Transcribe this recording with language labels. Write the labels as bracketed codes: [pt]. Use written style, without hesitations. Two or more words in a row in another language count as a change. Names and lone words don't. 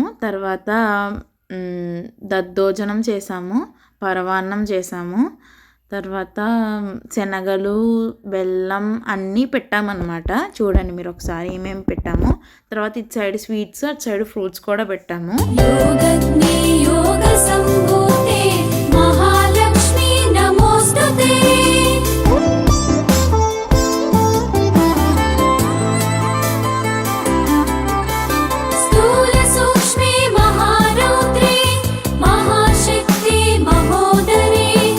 [te] తర్వాత దద్దోజనం చేసాము, పరవాన్నం చేసాము. తర్వాత శనగలు, బెల్లం అన్నీ పెట్టామన్నమాట. చూడండి మీరు ఒకసారి ఏమేమి పెట్టాము. తర్వాత ఇటు [en] side sweets, [te] అటు [en] side fruits [te] కూడా పెట్టాము. [sa] योगज्ञे योगसम्भूते महालक्ष्मी नमोस्तुते स्थूलसूक्ष्मे महारौद्रे महाशक्ति महोदरे